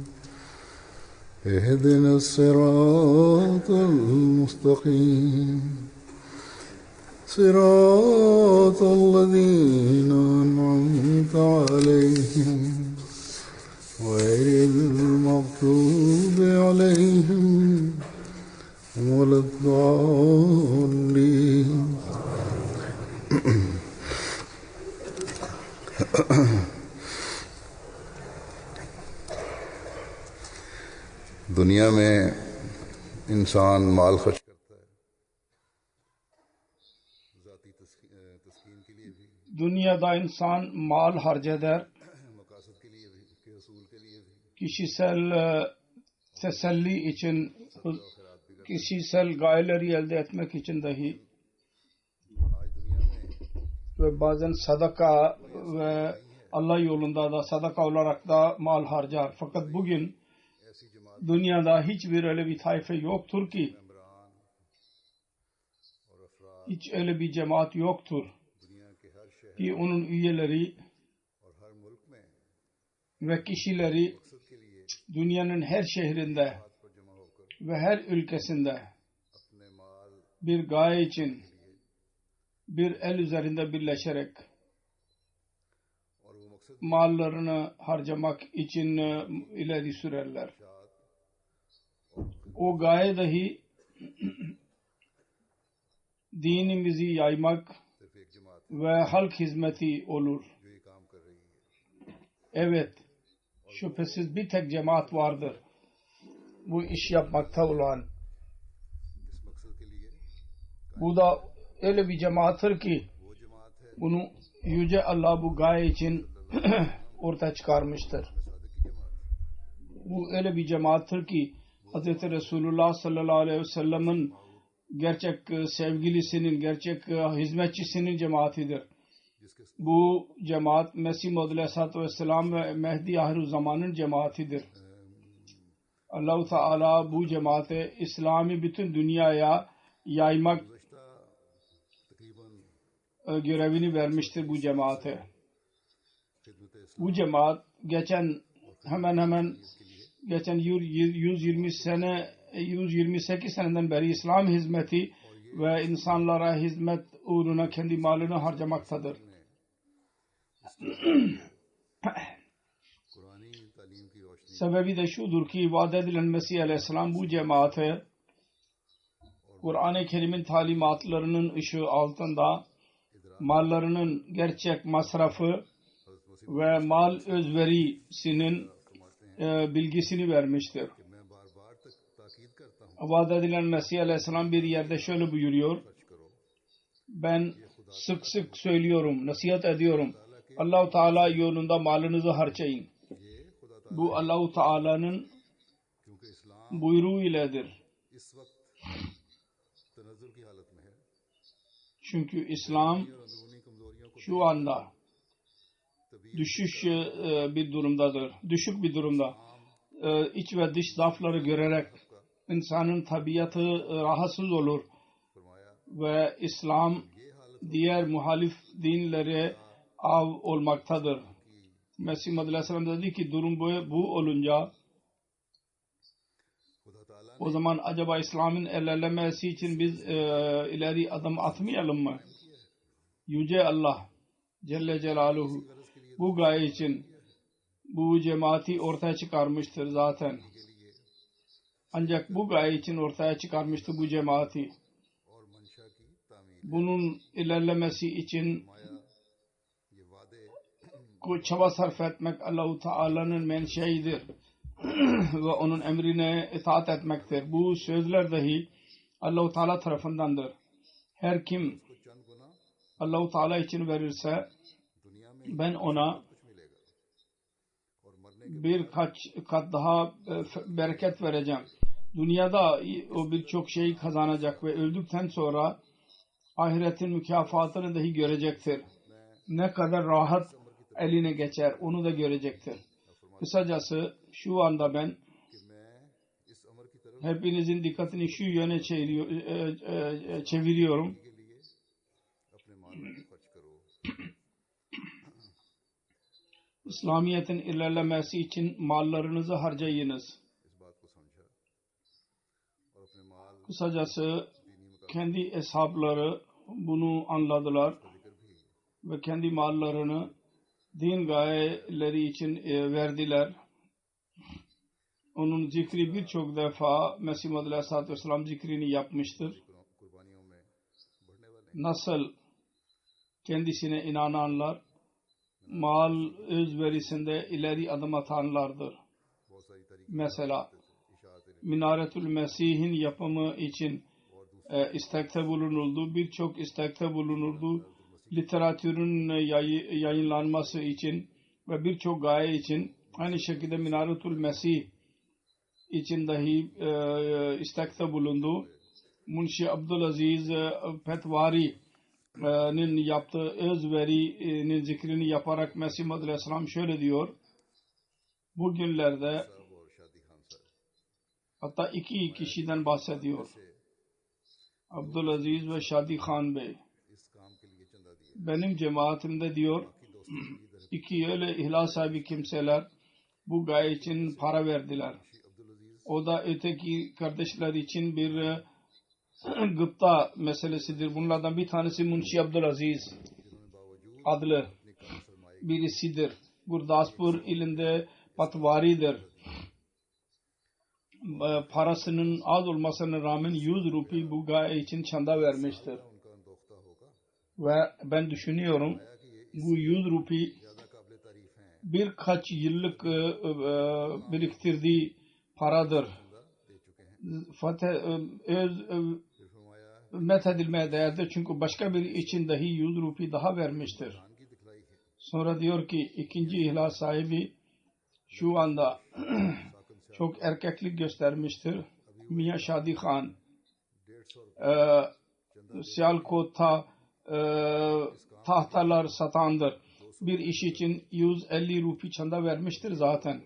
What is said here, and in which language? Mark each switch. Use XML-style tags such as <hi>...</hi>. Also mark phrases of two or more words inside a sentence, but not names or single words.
<ar>اهدنا الصراط المستقيم صراط الذين أنعمت عليهم غير المغضوب عليهم ولا الضالين.</ar> <ur>دنیا میں انسان مال خرچ کرتا ہے ذاتی تسکین کے لیے بھی,</ur> <tr>Dünyada insan mal harceder,</tr> <ur>مقاصد کے لیے بھی، کے اصول کے لیے بھی,</ur> <tr>kişisel teselli için, kişisel gayeleri elde etmek için dahi</tr> <ur>آج دنیا میں</ur> <tr>ve bazen sadaka ve Allah yolunda da sadaka olarak da mal harcar. Fakat bugün</tr> <ur>ایسی جماعت</ur> <tr>dünyada hiçbir öyle bir tayfe yoktur ki,</tr> <ur>ممبران اور افراد</ur> <tr>hiç öyle bir cemaat yoktur</tr> <ur>دنیا کے ہر شہر</ur> <tr>ki onun üyeleri</tr> <ur>اور ہر ملک میں</ur> <tr>ve kişileri</tr> <ur>مقصد کے لیے</ur> <tr>dünyanın her şehrinde</tr> <ur>ہاتھ پر جمع ہو کر</ur> <tr>ve her ülkesinde</tr> <ur>اپنے مال</ur> <tr>bir gaye için bir el üzerinde birleşerek</tr> <ur>اور وہ مقصد</ur> <tr>mallarını harcamak için ileri sürerler. O gaye dahi dinimizi yaymak</tr> <ur>صرف ایک جماعت</ur> <tr>ve halk hizmeti olur.</tr> <ur>جو یہ کام کر رہی ہے,</ur> <tr>Evet, şüphesiz bir tek cemaat vardır bu iş yapmakta olan.</tr> <ur>اس مقصد کے لیے</ur> <tr>Bu da öyle bir cemaattir ki</tr> <ur>وہ جماعت ہے</ur> <tr>bunu Yüce Allah bu gaye için ortaya çıkarmıştır.</tr> <ur>صادق کی جماعت,</ur> <tr>Bu öyle bir cemaattir ki Hz. Resulullah</tr> <ar>صلى الله عليه وسلم'in</ar> <tr>gerçek sevgilisinin, gerçek hizmetçisinin cemaatidir.</tr> <ur>जिसके</ur> <tr>Bu cemaat Mesih Maud</tr> <ar>عليه الصلاة والسلام</ar> <tr>ve Mehdi Ahirüzzaman'ın cemaatidir. Allah-u Teala bu cemaate İslam'ı bütün dünyaya yaymak</tr> <ur>گزشتہ تقریباً</ur> <tr>görevini vermiştir bu cemaate.</tr> <ur>خدمت اسلام</ur> <tr>Bu cemaat hemen hemen geçen 128 seneden beri İslam hizmeti ve insanlara hizmet uğruna kendi malını harcamaktadır.</tr> <ur>قرآنی تعلیم کی روشنی</ur> <tr>Sebebi de şudur ki vaat edilen Mesih Aleyhisselam bu cemaate Kur'an-ı Kerim'in talimatlarının ışığı altında mallarının gerçek masrafı ve mal özverisinin bilgisini vermiştir.</tr> <ur>کہ میں بار بار تک تاکید کرتا ہوں,</ur> <tr>Vaat edilen Mesih Aleyhisselam bir yerde şöyle buyuruyor.</tr> <ur>خرچ کرو,</ur> <tr>Ben sık sık söylüyorum, nasihat ediyorum. Allah-u Teala yolunda malınızı harcayın.</tr> <ur>یہ خدا تعالیٰ</ur> <tr>Bu Allah-u Teala'nın</tr> <ur>کیونکہ اسلام</ur> <tr>buyruğu iledir.</tr> <ur>اس وقت تنزل کی حالت میں ہے</ur> <tr>Çünkü İslam</tr> <ur>اور اندرونی کمزوریوں کو</ur> <tr>şu anda düşüş bir durumdadır. Düşük bir durumda. İç ve dış zaafları görerek insanın tabiatı rahatsız olur ve İslam diğer muhalif dinlere av olmaktadır. Mesih Madri Aleyhisselam dedi ki durum bu olunca</tr> <ur>خدا تعالیٰ</ur> <tr>o zaman acaba İslam'ın ilerlemesi için biz ileri adım atmayalım mı? Yüce Allah</tr> <ar>جل جلاله</ar> <tr>bu gaye için bu cemaati ortaya çıkarmıştır zaten. Ancak bu gaye için ortaya çıkarmıştı bu cemaati.</tr> <ur>اور منشا کی تعمیر</ur> <tr>Bunun ilerlemesi için</tr> <ur>مایا یہ وعدے</ur> <tr>çaba sarf etmek Allah-u Teala'nın menşeidir ve onun emrine itaat etmektir. Bu sözler dahi Allah-u Teala tarafındandır. Her kim</tr> <ur>کو چند گنا</ur> <tr>Allah-u Teala için verirse</tr> <ur>دنیا میں</ur> <tr>ben ona</tr> <ur>کچھ ملے گا اور مرنے کے</ur> <tr>birkaç kat daha bereket vereceğim. Dünyada o birçok şey kazanacak ve öldükten sonra ahiretin mükafatını dahi görecektir. Ne kadar rahat eline geçer onu da görecektir. Kısacası şu anda ben</tr> <ur>کہ میں اس امر کی طرف</ur> <tr>hepinizin dikkatini şu yöne çeviriyorum.</tr> <ur>کے لیے اپنے مال کو خرچ کرو</ur> <tr>İslamiyet'in ilerlemesi için mallarınızı harcayınız.</tr> <ur>اس بات کو سمجھا اور اپنے مال</ur> <tr>Kısacası</tr> <ur>دینی مقابلے</ur> <tr>kendi hesapları bunu anladılar</tr> <ur>کا ذکر بھی</ur> <tr>ve kendi mallarını din gayeleri için verdiler. Onun zikri birçok defa Mesih Muhammed</tr> <ar>عليه الصلاة والسلام</ar> <tr>zikrini yapmıştır.</tr> <ur>قربانیوں میں بڑھنے والے</ur> <tr>Nasıl kendisine inananlar mal özverisinde ileri adım atanlardır.</tr> <ur>بہت ساری طریقے</ur> <tr>Mesela</tr> <ur>इशाअत</ur> <tr>Minaretül Mesih'in yapımı için istekte bulunuldu. Birçok istekte bulunuldu. Literatürün yayınlanması için ve birçok gaye için aynı şekilde Minaretül Mesih için dahi istekte bulundu. Munşi Abdülaziz Petvari'nin yaptığı özverinin zikrini yaparak Mesih Muhammed Aleyhisselam şöyle diyor. Bugünlerde</tr> <ur>صاحب اور شادی خان صاحب</ur> <tr>hatta iki kişiden bahsediyor. Abdülaziz ve Şadi Khan Bey.</tr> <ur>اس کام کے لیے چندہ دیا</ur> <tr>Benim cemaatimde diyor</tr> <ur>کہ دوستوں کی طرف</ur> <tr>iki öyle ihlas sahibi kimseler bu gaye için para verdiler.</tr> <ur>अब्दुल अजीज</ur> <tr>O da öteki kardeşler için bir gıpta meselesidir. Bunlardan bir tanesi Munşi Abdülaziz</tr> <ur>جنہوں نے باوجود</ur> <tr>adlı</tr> <ur>اپنے کم سرمائے</ur> <tr>birisidir. Gurdaspur ilinde patvaridir. Parasının az olmasına rağmen 100 rupi bu gaye için çanda vermiştir.</tr> <ur>ان کا اندوختہ ہوگا</ur> <tr>Ve ben düşünüyorum</tr> <ur>کہ یہ</ur> <tr>bu 100 rupi</tr> <ur>زیادہ قابل تعریف ہیں</ur> <tr>birkaç yıllık biriktirdiği paradır.</tr> <ur>چندہ دے چکے ہیں</ur> <tr>Öz</tr> <ur>پھر فرمایا</ur> <tr>methedilmeye değerdir. Çünkü başka biri için dahi 100 rupi daha vermiştir.</tr> <ur>خان کی دکھلائی ہے</ur> <tr>Sonra diyor ki ikinci ihlas sahibi şu anda çok erkeklik göstermiştir. Mia Shadi Khan 150 Siyalkot'ta tahtalar satandır. Bir iş için 150 rupi çanda vermiştir zaten.</tr>